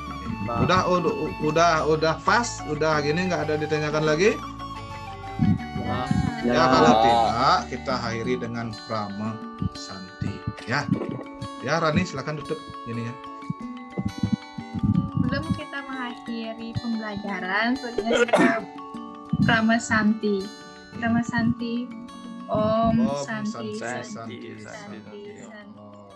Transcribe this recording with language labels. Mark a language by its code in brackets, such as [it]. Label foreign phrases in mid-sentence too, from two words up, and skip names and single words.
[id] Udah pas, udah gini nggak ada ditanyakan lagi. Ya. Ya kalau tidak kita akhiri dengan Prama Santi. Ya. Ya Rani silakan tutup ininya. Sebelum kita mengakhiri pembelajaran, selanjutnya saya Prama Santi. Prama Santi. Om Santi. Santi. Santi. Santi.